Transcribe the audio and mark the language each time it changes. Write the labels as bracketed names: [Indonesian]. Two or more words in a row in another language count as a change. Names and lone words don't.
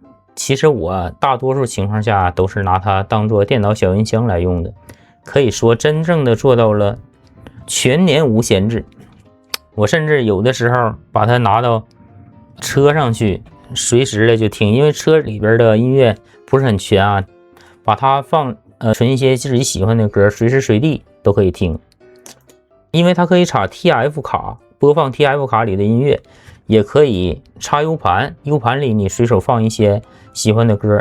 [Chinese] 其實我大多數情況下都是拿它當做電腦小音箱來用的，可以說真正的做到了全年無閒置。我甚至有的時候把它拿到車上去，隨時的就聽，因為車裡邊的音樂不是很全啊，把它放存一些自己喜歡的歌，隨時隨地都可以听。因為它可以插 TF 卡，播放 TF 卡裡的音樂，也可以插 U 盤，U 盤裡你隨手放一些喜歡的歌。